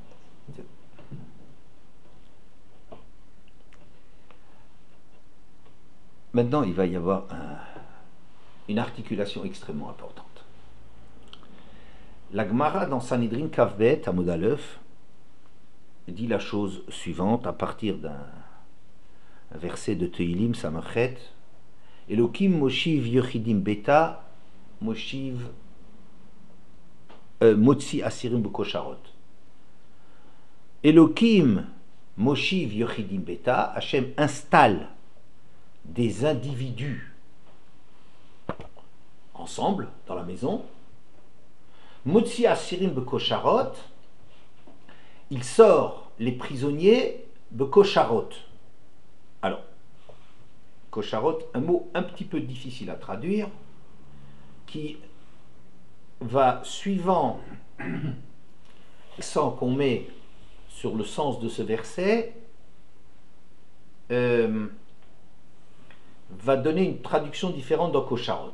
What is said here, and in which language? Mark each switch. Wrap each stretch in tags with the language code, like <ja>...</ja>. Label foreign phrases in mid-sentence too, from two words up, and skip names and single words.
<fr>Maintenant, il va y avoir une articulation extrêmement importante. La Gemara dans Sanhedrin Kavbet, Amud Aleph, dit la chose suivante à partir d'un verset de Teilim Samachet.</fr> <he>אלוקים מושיב יחידים ביתה מושיב מוציא אסירים בכושרות. אלוקים מושיב יחידים ביתה,</he> <fr>Hachem installe des individus ensemble dans la maison.</fr> <he>מוציא אסירים בכושרות,</he> <fr>il sort les prisonniers Bekosharot. Alors, Kosharot, un mot un petit peu difficile à traduire, qui va, suivant l'accent qu'on met sur le sens de ce verset, va donner une traduction différente dans Kosharot.</fr>